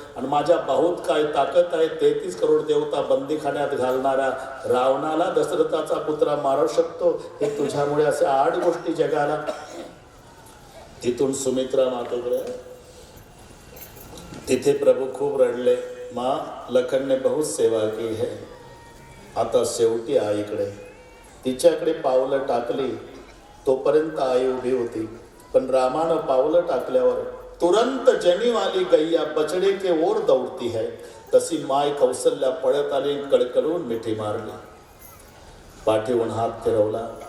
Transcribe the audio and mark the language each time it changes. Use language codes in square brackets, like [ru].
[mr] आणि माझ्या बाहूत काय ताकद आहे, 33 करोड देवता बंदीखान्यात घालणारा रावणाला दशरथाचा पुत्र मारू शकतो, हे तुझ्यामुळे. अशा 8 गोष्टी जगाला. तिथून सुमित्रा मातेकडे, तिथे प्रभू खूप रडले. [hi] माँ, लखन ने बहुत सेवा की है, [mr] आता शेवटी आईकडे. तिच्याकडे पावलं टाकली, तोपर्यंत आई उभी होती. पण रामानं पावलं टाकल्यावर [hi] तुरंत जनीवाली गैया बछड़े के ओर दौड़ती है, [mr] तशी माय कौसल्या पळत आली, कडकडून मिठी मारली. पाठीवून हात फिरवला.